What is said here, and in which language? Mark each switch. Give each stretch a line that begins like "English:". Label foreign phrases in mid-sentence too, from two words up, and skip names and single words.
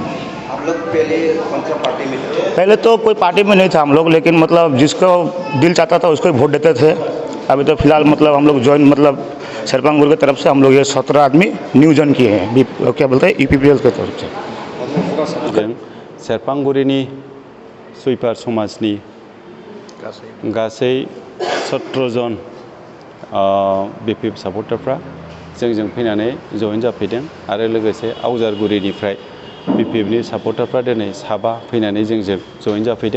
Hindi: पहले कौन सा पार्टी में थे? पहले तो कोई पार्टी में नहीं था हम लोग, लेकिन मतलब जिसको दिल चाहता था उसको ही वोट देते थे। अभी तो फिलहाल मतलब हम लोग ज्वाइन मतलब सरपंगुर की तरफ से हम लोग ये 17 आदमी न्यू ज्वाइन किए हैं, क्या बोलते हैं ईपीपीएल की तरफ से।
Bodo: सेरफांगुरिनि सुइपार समाजनि गासै 17 जन बीपीएफ सापर्टारफ्रा जोंजों फैनानै जइन जाफैदों आरो लोगोसे आवजारगुरिनिफ्राय बीपीएफनि सापर्टारफ्रा दिनै साबा फैनानै जोंजों जइन जाफैदों।